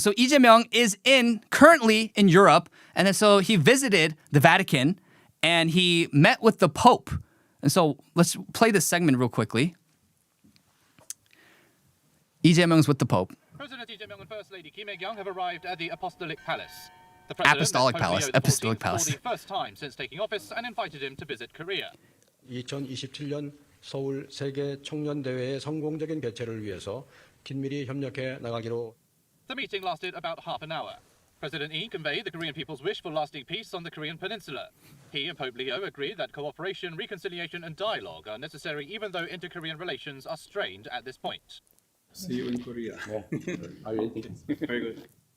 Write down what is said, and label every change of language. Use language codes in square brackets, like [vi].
[en] So Lee Jae-myung is currently in Europe. And then so he visited the Vatican and he met with the Pope. And so let's play this segment real quickly. Lee Jae-myung's with the Pope. President Lee Jae-myung and First Lady Kim Hae-kyung have arrived at the Apostolic Palace. The Apostolic Palace. Apostolic Palace. For the first time since taking office and invited him to visit Korea. [ko] 2027년 서울 세계 청년 대회의 성공적인 개최를 위해서 긴밀히 협력해 나가기로. [en] The meeting lasted about half an hour. President Lee conveyed the Korean people's wish for lasting peace on the Korean peninsula. He and Pope Leo agreed that cooperation, reconciliation and dialogue are necessary even though inter-Korean relations are strained at this point. See you in Korea. Very good.